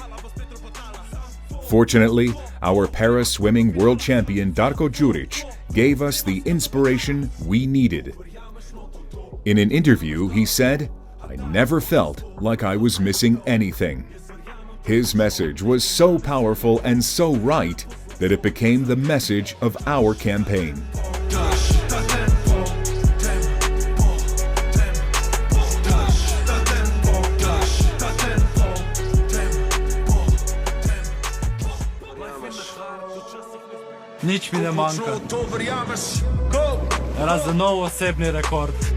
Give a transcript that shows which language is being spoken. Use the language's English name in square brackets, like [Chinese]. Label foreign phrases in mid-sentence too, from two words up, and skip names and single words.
[English] Fortunately, our para-swimming world champion Darko Đurić gave us the inspiration we needed. In an interview, he said, "I never felt like I was missing anything." His message was so powerful and so right that it became the message of our campaign. [Slovenian] Nič mi ne manjka. Razen nov osebni rekord.